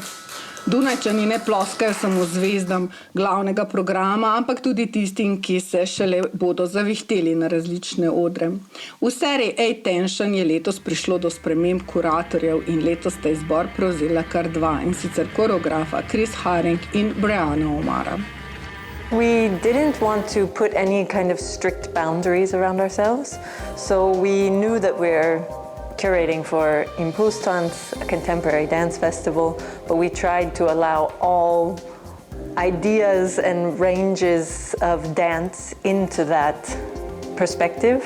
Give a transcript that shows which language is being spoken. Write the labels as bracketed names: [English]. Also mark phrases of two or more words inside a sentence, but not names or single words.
[Slovenian] Dunajčani ne ploskajo samo zvezdam glavnega programa, ampak tudi tistim, ki se šele bodo zavihteli na različne odre. V seriji A-Tension je letos prišlo do sprememb kuratorjev in letos sta izbor prevzela kar 2, in sicer koreografa Chris Haring in Brianna O'Mara. [English] We didn't want to put any kind of strict boundaries around ourselves, so we knew that we're curating for ImPulsTanz, a contemporary dance festival, but we tried to allow all ideas and ranges of dance into that perspective.